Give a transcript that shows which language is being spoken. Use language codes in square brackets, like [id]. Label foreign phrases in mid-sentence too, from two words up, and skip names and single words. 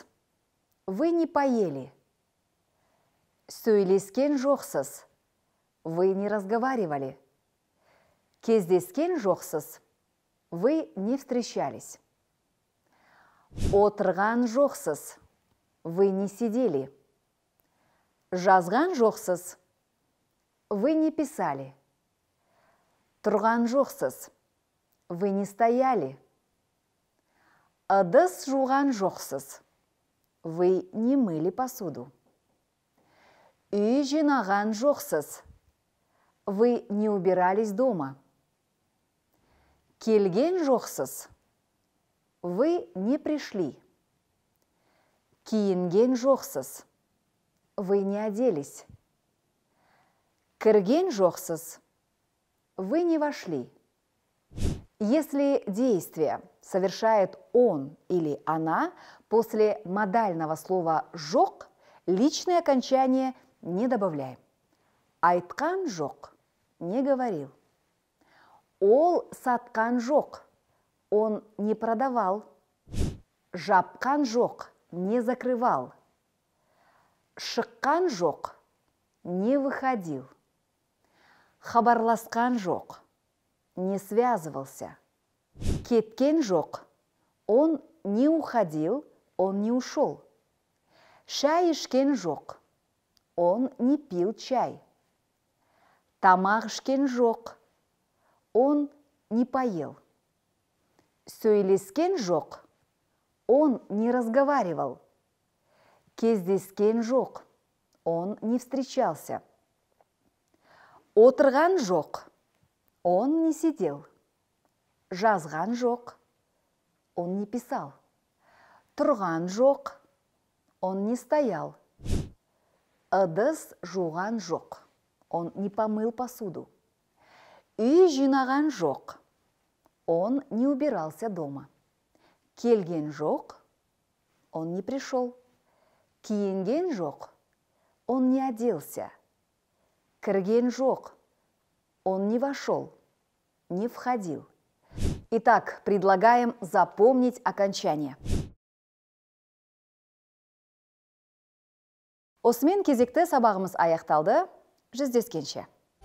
[ru] Вы не поели. [kk] Сөйлескен жоқсыз. [ru] Вы не разговаривали. [kk] Кездескен жоқсыз. [ru] Вы не встречались. [kk] Отырған жоқсыз. [ru] Вы не сидели. [kk] Жазған жоқсыз. [ru] Вы не писали. [kk] Тұрған жоқсыз. [ru] Вы не стояли. [kk] Ыдыс жуған жоқсыз. [ru] Вы не мыли посуду. [kk] Үй жинаған жоқсыз. [ru] Вы не убирались дома. [kk] Келген жоқсыз. [ru] Вы не пришли. [kk] Киінген жоқсыз. [ru] Вы не оделись. [kk] Кірген жоқсыз. [ru] Вы не вошли. Если действие совершает он или она, после модального слова «жоқ» личное окончание не добавляем. [kk] Айтқан жоқ – [ru] не говорил. [kk] Ол сатқан жоқ – [ru] он не продавал. [kk] Жапқан жоқ – [ru] не закрывал. [kk] Шыққан жоқ – [ru] не выходил. [kk] Хабарласқан жоқ – [ru] не связывался. [kk] Кеткен жоқ – [ru] он не уходил, он не ушел. [kk] Шай ішкен жоқ – [ru] он не пил чай. [kk] Тамақ ішкен жоқ – [ru] он не поел. [kk] Сөйлескен жоқ – [ru] он не разговаривал. [kk] Кездескен жоқ – [ru] он не встречался. [kk] Отырған жоқ – [ru] он не сидел. [kk] Жазған жоқ – [ru] он не писал. [kk] Тұрған жоқ – [ru] он не стоял. [kk] Ыдыс жуған жоқ – [ru] он не помыл посуду. [kk] Үй жинаған жоқ – [ru] он не убирался дома. [kk] Келген жоқ – [ru] он не пришел. [kk] Киінген жоқ – [ru] он не оделся. [kk] Кірген жоқ – [ru] он не вошел, не входил. Итак, предлагаем запомнить окончание. [kk] Осымен кезекті сабағымыз аяқталды. Жүздескенше.